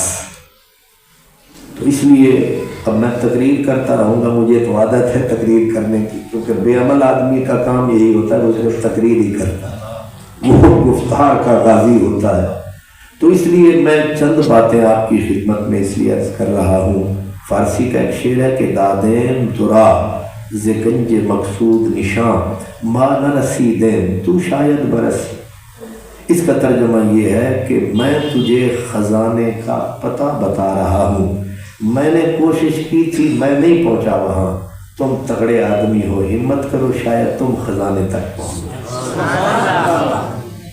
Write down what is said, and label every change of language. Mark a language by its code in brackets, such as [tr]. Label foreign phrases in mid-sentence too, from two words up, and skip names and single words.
[ur] تو اس لیے اب میں تقریر کرتا رہوں گا، مجھے تو عادت ہے تقریر کرنے کی، کیونکہ بے عمل آدمی کا کام یہی ہوتا ہے، وہ صرف تقریر ہی کرتا ہے، وہ گفتار کا غازی ہوتا ہے. تو اس لیے میں چند باتیں آپ کی خدمت میں اس لیے عرض کر رہا ہوں. فارسی کا ایک شعر ہے کہ [fa] دادیم ترا ز گنج مقصود نشان ما نہ رسیدیں تو شاید برسی. [ur] اس کا ترجمہ یہ ہے کہ میں تجھے خزانے کا پتہ بتا رہا ہوں، میں نے کوشش کی تھی میں نہیں پہنچا وہاں، تم تگڑے آدمی ہو، ہمت کرو شاید تم خزانے تک پہنچ.